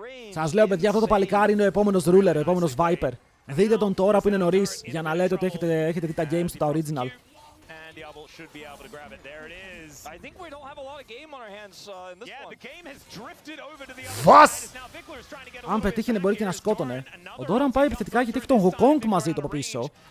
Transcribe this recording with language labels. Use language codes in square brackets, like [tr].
[el] Σας λέω, παιδιά, αυτό το παλικάρι είναι ο επόμενος ruler, ο επόμενος Viper. Δείτε τον τώρα που είναι νωρίς, για να λέτε ότι έχετε δει τα games του, τα original. [en] Should be able to grab it. There it is. I think we don't have a lot of game on our hands in this one. The game has drifted over to the other side. [el] Αν πετύχαινε μπορεί και να σκότωνε. Ο Doran πάει επιθετικά γιατί έχει τον Wukong μαζί του από πίσω.